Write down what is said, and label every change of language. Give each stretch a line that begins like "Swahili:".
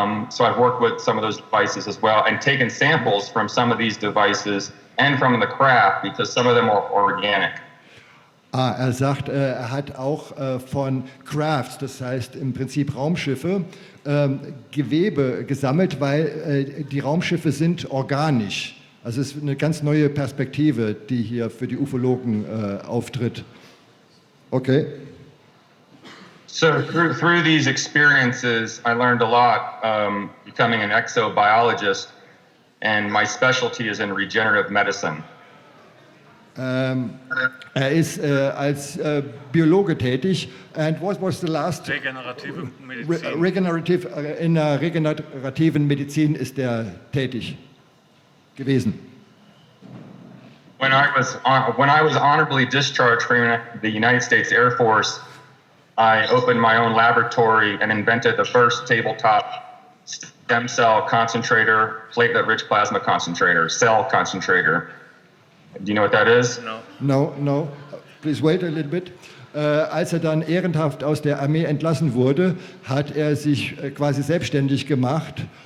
English: So I've worked with some of those devices as well and taken samples from some of these devices and from the craft because some of them are organic.
German: Er sagt, er hat auch von Crafts, das heißt im Prinzip Raumschiffe, Gewebe gesammelt, weil die Raumschiffe sind organisch. Also es ist eine ganz neue Perspektive, die hier für die Ufologen auftritt. Okay.
English: So through these experiences, I learned a lot, becoming an exobiologist, and my specialty is in regenerative medicine.
German: Er ist als Biologe tätig.
English: And what was the last?
German: Regenerative Medizin. In der regenerativen Medizin ist er tätig gewesen.
English: When I was honorably discharged from the United States Air Force, I opened my own laboratory and invented the first tabletop stem cell concentrator, platelet-rich plasma concentrator, cell concentrator. Do you know what that is? No. Please wait a little bit.
German: Als er dann ehrenhaft aus der Armee entlassen wurde, hat er sich quasi selbstständig gemacht.